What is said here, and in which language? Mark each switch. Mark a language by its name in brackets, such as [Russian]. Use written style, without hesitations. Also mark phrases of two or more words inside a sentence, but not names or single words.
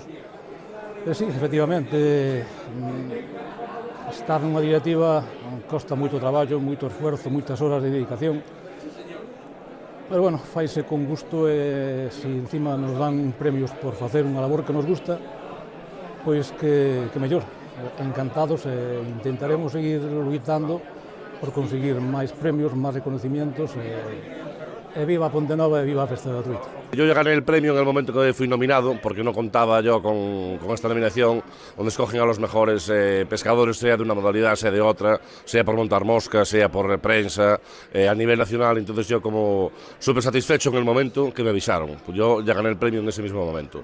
[Galician] Sí, efectivamente, estar nunha directiva costa moito traballo, moito esforzo, moitas horas de dedicación, pero faise con gusto e se encima nos dan premios por facer unha labor que nos gusta, pois que mellor. Encantados e intentaremos seguir loitando por conseguir máis premios, máis reconocimientos e viva Pontenova e viva a Festa da Truita. [Spanish] Yo ya gané el premio en el momento que fui nominado, porque no contaba yo con esta nominación, donde escogen a los mejores pescadores, sea de una modalidad, sea de otra, sea por montar moscas, sea por prensa, a nivel nacional. Entonces yo, como súper satisfecho en el momento que me avisaron, pues yo ya gané el premio en ese mismo momento.